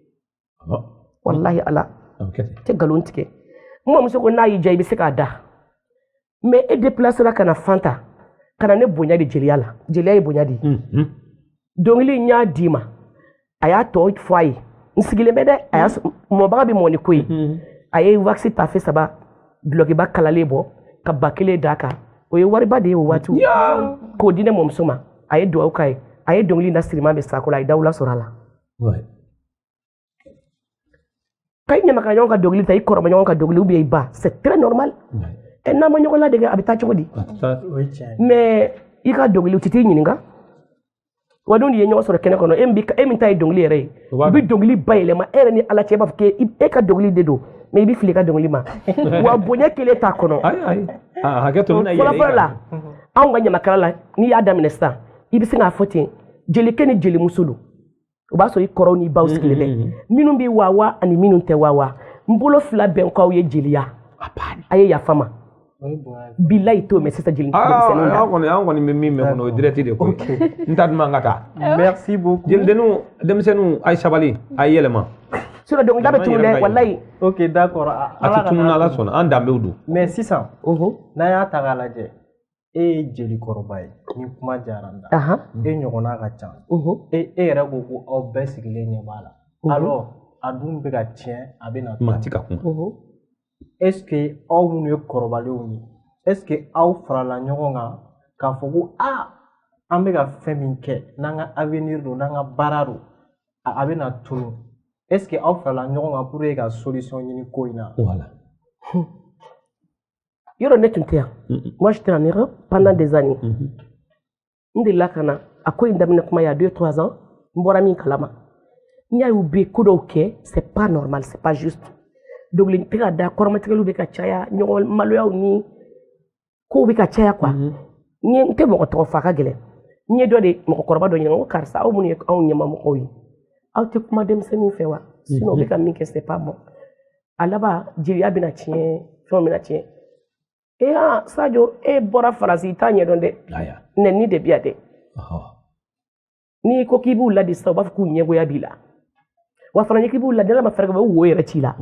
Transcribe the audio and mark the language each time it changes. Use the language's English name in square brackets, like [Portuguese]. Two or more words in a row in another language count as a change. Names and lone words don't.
[Bambara] walahi ala tɛ nkalon tigɛ n mɔmuso ko n'a y'i diya i bɛ se k'a da mais e déplacera ka na Fanta ka na ne bonya de jeliya la jeliya ye bonya de ye dɔnkili in y'a d'i ma a y'a tɔ fɔ a ye n sigilen bɛ dɛ a y'a mɔbaga bɛ mɔ ni ko ye a ye wax tafe saba dulokiba kalalen bɔ ka ba kelen d'a kan o ye wariba de ye o waati k'o di ne mɔmuso ma a ye dugawu k'a ye a ye dɔnkili da Siriman bɛ Sako la a ye dawula sɔrɔ a la ka i ɲamaka ɲɔgɔn ka dɔnkili ta i kɔrɔma ɲɔgɔn ka dɔnkili ou bien i ba [French] c'est très normal [Bambara] n'a ma ɲɔgɔn ladege a bɛ taa cogo di mais i ka dɔnkili u tɛ t'i ɲininka wa n'u ye ɲɔgɔn sɔrɔ kɛnɛ kɔnɔ e min ta ye dɔnkili yɛrɛ ye u bɛ dɔnkili bayɛlɛma e yɛrɛ ni ala cɛ b'a fɔ k'e ka dɔnkili de don mais i bɛ fili i ka dɔnkili ma wa bonya kelen t'a kɔnɔ fɔlɔfɔlɔ la anw ka ɲamakala la n'i y'a daminɛ sisan i bɛ se k'a fɔ ten jelikɛ ni jelimuso don o b'a sɔrɔ i kɔrɔw n'i baw sigilen bɛ minnu bɛ wawa ani minnu tɛ wawa n bolo fila bɛn k'aw ye jeliya a ye yafa ma bilayi t'o mɛn sisan jeli denmisɛnninw la an kɔni bɛ min mɛn kɔnɔ o ye direct de ko n ta duman ka taa [French] merci beaucoup [Bambara] jelidenninw denmisɛnninw a ye sabali a ye yɛlɛma sinon dɔnkilida bɛ tunu dɛ walayi [French] ok d'accord [Bambara] a tɛ tunu n'ala sɔnna an danbew don mais sisan n'a y'a ta k'a lajɛ e ye jeli kɔrɔba ye ni kuma diyara n da e ɲɔgɔnna ka ca e yɛrɛ ko ko aw bɛɛ sigilen ɲɛ b'a la alors a dun bɛ ka tiɲɛ a bɛ na maa ti ka kuma [French] est ce que [Bambara] aw minnu ye kɔrɔbalenw ye [French] est ce que [Bambara] aw farala ɲɔgɔn kan k'a fɔ ko an bɛ ka fɛn min kɛ n'an ka avenir don n'an ka baara don a bɛ na tunu [French] est-ce que [Bambara] aw fɛla ɲɔgɔn kan pour ka solution ɲini ko in na voilà yɔrɔ ne tun tɛ yan [French] moi j'étais en Europe pendant des années [Bambara] n delila ka na a ko in daminɛ kuma ya 2-3 ans n bɔra min kalama n y'a y'u bɛ ko dɔw kɛ c'est [French] pas normal c'est pas juste [Bambara] dogoli tɛ ka da kɔrɔmatigɛliw bɛ ka caya ɲɔgɔn maloyaw ni kow bɛ ka caya quoi n tɛ mɔgɔ tɔgɔ fɔ a ka gɛlɛn n ye dɔ de mɔgɔkɔrɔba dɔ ɲininka ko karisa aw minnu ye anw ɲɛmamɔgɔw ye aw tɛ kuma denmisɛnninw fɛ wa sinon u bɛ ka min kɛ [French] c'est pas bon [Bambara] a laban jeliya bɛna tiɲɛ fɛnw bɛna tiɲɛ Sadio e bɔra Faransi i t'a ɲɛdɔn dɛ nɛni de bɛ yan dɛ n'i ko k'i b'u ladi sisan u b'a fɔ k'u ɲɛgoya b'i la wa fana k'i b'u ladi ala ma fɛɛrɛ kɛ u bɛ wo yɛrɛ ci la